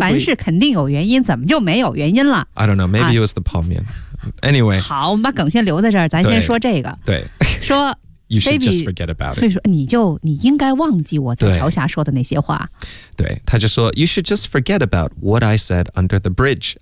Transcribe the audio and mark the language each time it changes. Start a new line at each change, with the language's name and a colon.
Chinese: 凡事肯定有原因怎么就没有原因了
English: I don't know maybe it was the 泡面、啊、anyway
Chinese: 好我们把梗先留在这儿咱先说这个对说
English: You should just forget about it.
Chinese: 所以说你应该忘记我在桥下说的那些话。
English: 对，他就说 You should just forget about what I said under the bridge.